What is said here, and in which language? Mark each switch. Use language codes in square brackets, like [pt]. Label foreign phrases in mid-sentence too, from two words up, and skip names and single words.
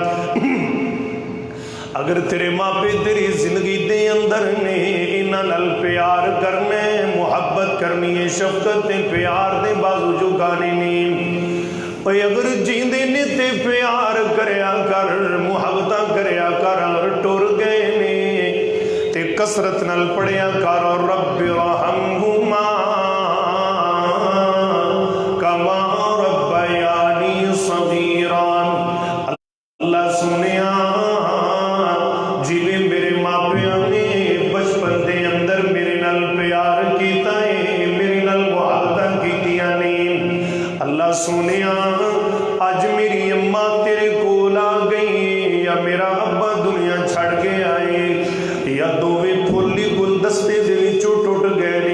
[pa] اگر تیرے ماپے تیری زندگی دے اندر نے ایہناں نال پیار کرنا ہے، محبت کرنی ہے، شفقت تے پیار دے بازو جھکانے نہیں. اگر جیوندے نے تے پیار کریا کر، محبت کریا کر. ٹر گئے نے تے کثرت نال پڑھیا کر [ar] رب ارحمهما كما ربياني صغيرا. [pa] اللہ سوہنیا جیویں میرے ماپیاں نے بچپن دے اندر میرے نال پیار کیتا ہے، میرے نال محبتاں کیتیاں نے. اللہ سوہنیا اج میری اماں تیرے کول آ گئی یا میرا ابا دنیا چھڈ کے آئے یا دوویں پھلی گلدستے دے وچوں ٹٹ گئے نے.